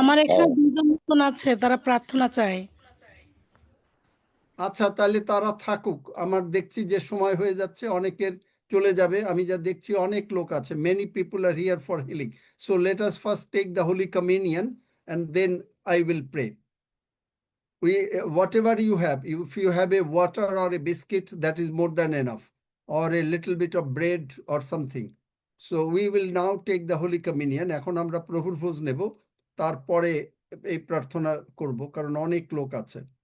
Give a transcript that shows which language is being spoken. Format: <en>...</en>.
<bn>আমার এখানে দুজন মতন আছে, তারা প্রার্থনা চায়। আচ্ছা, তাহলে তারা থাকুক। আমার দেখছি যে সময় হয়ে যাচ্ছে, অনেকের চলে যাবে। আমি যা দেখছি অনেক লোক আছে।</bn> <en>Many people are here for healing. So let us first take the holy communion and then I will pray. Whatever you have, if you have a water or a biscuit, that is more than enough, or a little bit of bread or something. So we will now take the holy communion.</en> <bn>এখন আমরা প্রভুর ভোজ নেব, তারপরে এই প্রার্থনা করব, কারণ অনেক লোক আছে।</bn>